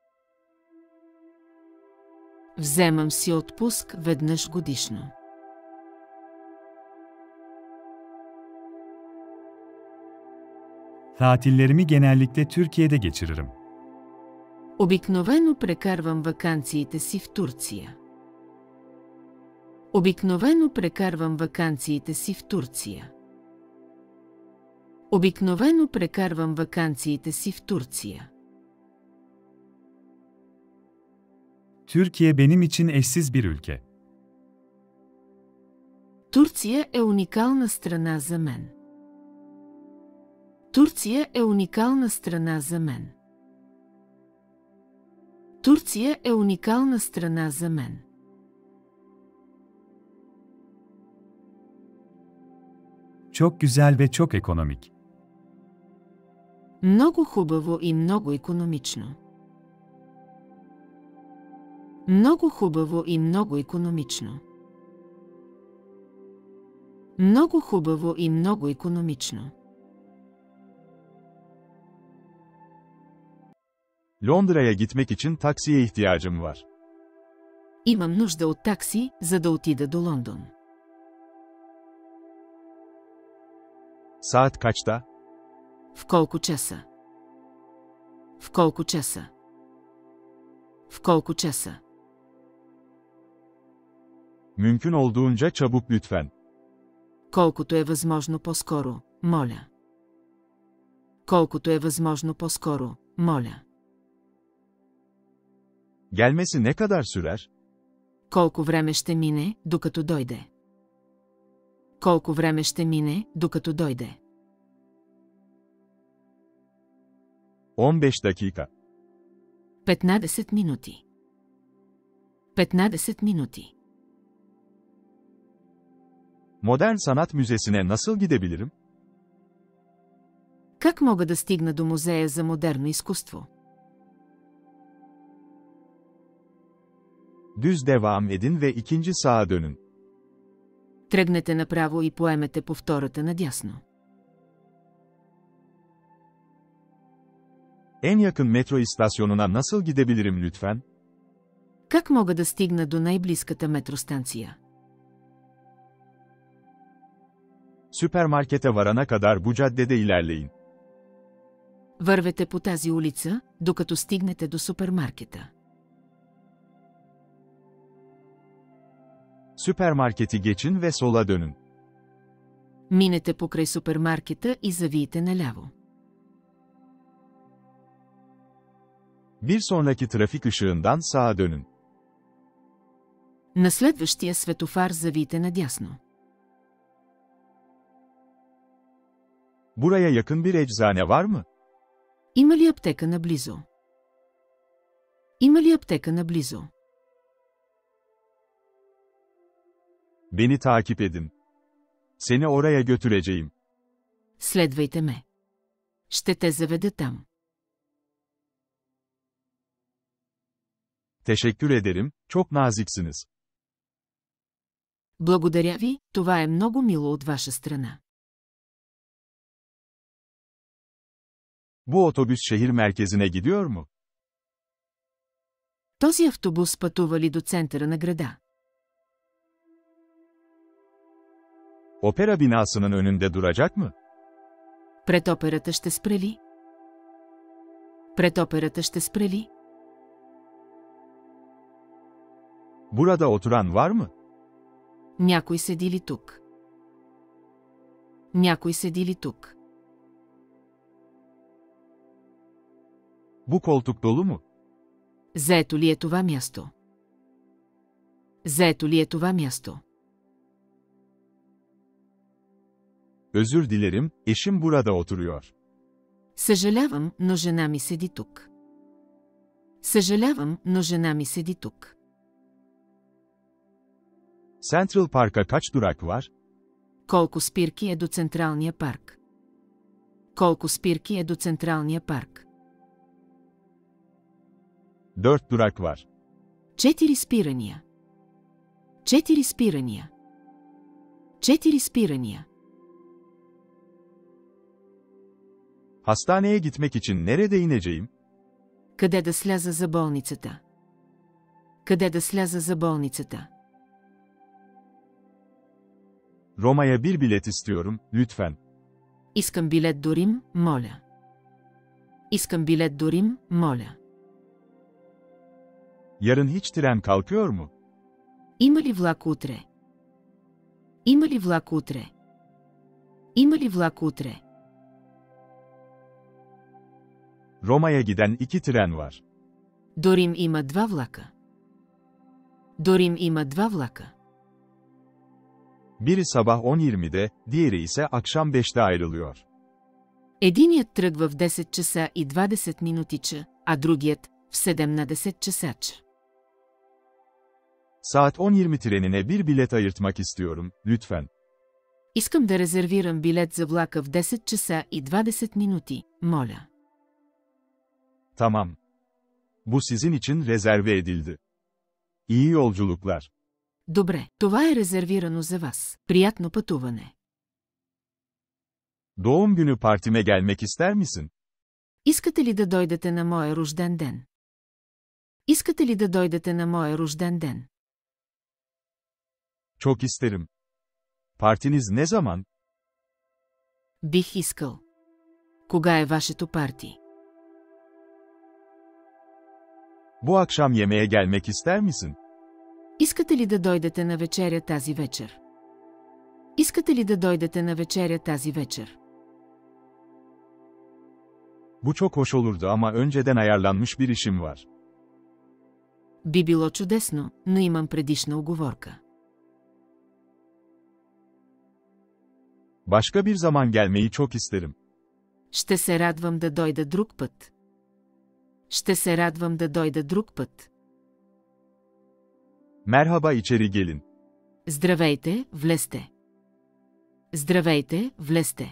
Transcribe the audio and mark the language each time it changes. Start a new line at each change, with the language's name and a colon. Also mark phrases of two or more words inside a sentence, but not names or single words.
Bulgarian: Вземам си отпуск веднъж годишно.
Turkish: Tatillerimi genellikle Türkiye'de geçiririm.
Bulgarian: Обикновено прекарвам ваканциите си в Турция. Обикновено прекарвам ваканциите си в Турция. Обикновено прекарвам ваканциите си в Турция.
Turkish: Türkiye benim için eşsiz bir ülke.
Bulgarian: Турция е уникална страна за мен. Турция е уникална страна за мен. Турция е уникална страна за мен.
Turkish: Çok güzel ve çok ekonomik.
Bulgarian: Много хубаво и много икономично. Много хубаво и много икономично. Много хубаво и много икономично.
Turkish: Londra'ya gitmek için taksiye ihtiyacım var.
Bulgarian: Имам нужда от такси, за да отида до Лондон.
Turkish: Saat kaçta?
Bulgarian: В колко часа? В колко часа? В колко часа?
Turkish: Mümkün olduğunca çabuk lütfen.
Bulgarian: Колкото е възможно по-скоро, моля. Колкото е възможно по-скоро, моля.
Turkish: Gelmesi ne kadar sürer?
Bulgarian: Колко време ще мине, докато дойде? Колко време ще мине, докато дойде?
Turkish: 15 dakika.
Bulgarian: 15 минути. 15 минути.
Turkish: Modern Sanat Müzesi'ne nasıl gidebilirim?
Bulgarian: Как мога да стигна до музея за модерно изкуство?
Turkish: Düz devam edin ve ikinci sağa dönün.
Bulgarian: Тръгнете направо и поемете по втората надясно.
Turkish: En yakın metro istasyonuna nasıl gidebilirim lütfen?
Bulgarian: Как мога да стигна до най-близката метростанция?
Turkish: Süpermarkete varana kadar bu caddede ilerleyin.
Bulgarian: Вървете по тази улица, докато стигнете до супермаркета.
Turkish: Süpermarketi geçin ve sola dönün.
Bulgarian: Минете покрай супермаркета и завийте наляво.
Turkish: Bir sonraki trafik ışığından sağa dönün.
Bulgarian: На следващия светофар завийте надясно.
Turkish: Buraya yakın bir eczane var mı?
Bulgarian: Има ли аптека наблизо? Има ли аптека наблизо?
Turkish: Beni takip edin. Seni oraya götüreceğim.
Bulgarian: Следвайте ме. Ще те заведа там.
Turkish: Teşekkür ederim, çok naziksiniz.
Bulgarian: Благодаря ви, това е много мило от ваша страна.
Turkish: Bu otobüs şehir merkezine gidiyor mu?
Bulgarian: Този автобус пътува ли до центъра на града?
Turkish: Opera binasının önünde duracak mı?
Bulgarian: Пред операта ще спре ли? Пред операта ще спре ли?
Turkish: Burada oturan var mı?
Bulgarian: Някой седи ли тук? Някой седи ли тук?
Turkish: Bu koltuk dolu mu?
Bulgarian: Заето ли е това място? Заето ли е това място?
Turkish: Özür dilerim, eşim burada oturuyor.
Bulgarian: Съжалявам, но жена ми седи тук. Съжалявам, но жена ми седи тук.
Turkish: Central Park'a kaç durak var?
Bulgarian: Колко спирки е до Централния парк? Колко спирки е до Централния парк?
Turkish: 4 durak var.
Bulgarian: 4 спирания. 4 спирания. 4 спирания.
Turkish: Hastaneye gitmek için nerede ineceğim?
Bulgarian: Къде да сляза за болницата? Къде да сляза за болницата?
Turkish: Roma'ya bir bilet istiyorum, lütfen.
Bulgarian: Искам билет до Рим, моля. Искам билет до Рим, моля.
Turkish: Yarın hiç tren kalkıyor mu?
Bulgarian: Има ли влак утре? Има ли влак утре? Има ли влак утре?
Turkish: Roma'ya giden 2 tren var.
Bulgarian: До Рим има 2 влака. До Рим има 2 влака.
Turkish: Biri sabah 10:20'de, diğeri ise akşam 5'te ayrılıyor.
Bulgarian: Единият тръгва в 10 часа и 20 минутича, а другият в 17 часач.
Turkish: Saat 10:20 trenine bir bilet ayırtmak istiyorum, lütfen.
Bulgarian: Искам да резервирам билет за влака в 10 часа и 20 минути, моля.
Turkish: Tamam. Bu sizin için rezerve edildi. İyi yolculuklar.
Bulgarian: Добре, това е резервирано за вас. Приятно пътуване.
Turkish: Doğum günü partime gelmek ister misin?
Bulgarian: Искате ли да дойдете на моя рожден ден? Искате ли да дойдете на моя рожден ден?
Turkish: Çok isterim. Partiniz ne zaman?
Bulgarian: Бих искал. Кога е вашето парти?
Turkish: Bu akşam yemeğe gelmek ister misin?
Bulgarian: Искате ли да дойдете на вечеря тази вечер? Искате ли да дойдете на вечеря тази вечер?
Turkish: Bu çok hoş olurdu ama önceden ayarlanmış bir işim var.
Bulgarian: Би било чудесно, но имам предишна уговорка.
Turkish: Başka bir zaman gelmeyi çok isterim.
Bulgarian: Ще се радвам да дойда друг път. Ще се радвам да дойда друг път.
Turkish: Merhaba, içeri gelin.
Bulgarian: Здравейте, влезте. Здравейте, влезте.